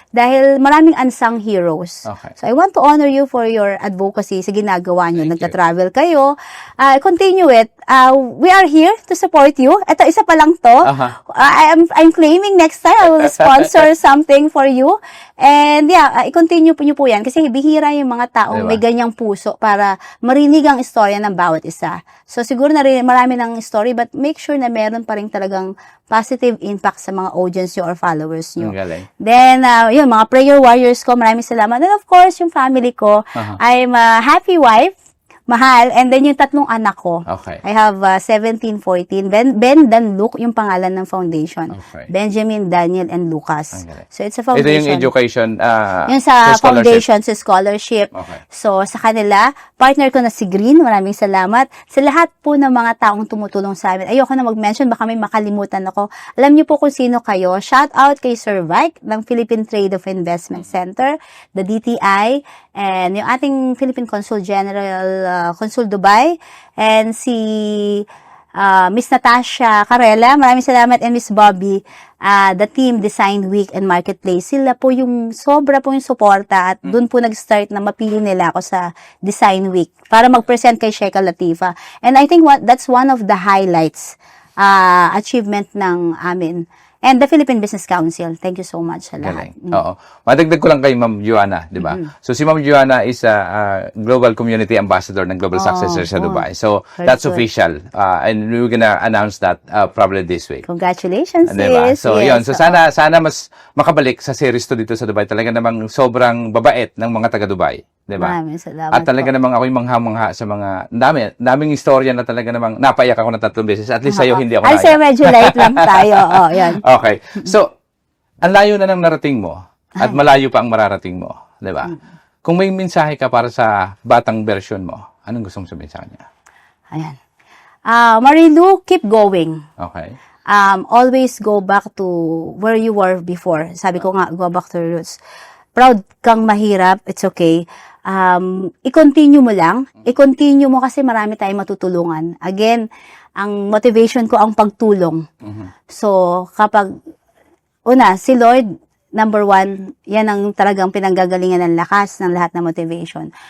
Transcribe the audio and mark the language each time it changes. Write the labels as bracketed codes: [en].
[tl] Dahil maraming unsung heroes. [en] Okay. So I want to honor you for your advocacy [tl] sa ginagawa nyo. Nagta-travel kayo. [en] Continue it. We are here to support you. [tl] Ito, isa pa lang to. [en] I'm claiming next time I will sponsor something for you. [tl] And yeah, i-continue po nyo po yan kasi bihira yung mga taong may ganyang puso para marinig ang istorya ng bawat isa. So siguro na rin marami ng story [en] but make sure [tl] na meron pa rin talagang positive impact sa mga audience nyo or followers nyo. Then, yun, mga prayer warriors ko, maraming salamat. [en] And of course, yung family ko, I'm a happy wife, mahal, and then [tl] yung tatlong anak ko. [en] Okay. I have 17, 14. Ben Dan Luke, [tl] yung pangalan ng foundation. [en] Okay. Benjamin, Daniel, and Lucas. Okay. So, it's a foundation. [tl] Ito yung education, yung sa foundation, sa scholarship. [en] Okay. [tl] So, sa kanila, partner ko na si Green, maraming salamat. Sa lahat po ng mga taong tumutulong sa amin. Ayoko na mag-mention, baka may makalimutan ako. Alam niyo po kung sino kayo. [en] Shout out kay Sir Vike ng Philippine Trade of Investment Center, the DTI, and yung ating Philippine Consul General, Consul Dubai, and si Miss Natasha Carela, [tl] maraming salamat, [en] and Miss Bobby, the team Design Week and Marketplace. [tl] Sila po yung sobra po yung suporta at doon po nag-start na mapili nila ako sa Design Week para mag-present kay Sheikha Latifa. [en] And I think that's one of the highlights, achievement ng amin. And the Philippine Business Council. Thank you so much [tl] sa lahat. Oo. Madagdag ko lang kay Ma'am Joanna, di ba? So, si Ma'am Joanna is a Global Community Ambassador ng Global Successor sa Dubai. [en] So, that's official. And we're gonna announce that probably this week. Congratulations, [tl] diba? sis. So, yun. So, sana mas makabalik sa series to dito sa Dubai. Talaga namang sobrang babait ng mga taga-Dubai. Diba? Maraming salamat At talaga namang ako'y mangha-mangha sa mga daming istorya na talaga namang napaiyak ako na 3 beses. At least sa'yo hindi ako naiyak. Sa'yo medyo light lang tayo. Yan. [en] Okay. [tl] So, ang layo na ng narating mo at malayo pa ang mararating mo. Diba? Kung may mensahe ka para sa batang version mo, anong gusto mong sabihin sa kanya? [en] Ayan. Marilu, keep going. Okay. Always go back to where you were before. [tl] Sabi ko nga, [en] go back to your roots. [tl] Proud kang mahirap, [en] it's okay. [tl] I-continue mo lang. I-continue mo kasi marami tayong matutulungan. Again, ang motivation ko ang pagtulong. So, kapag, si Lord, number 1, yan ang talagang pinanggagalingan ng lakas ng lahat ng motivation.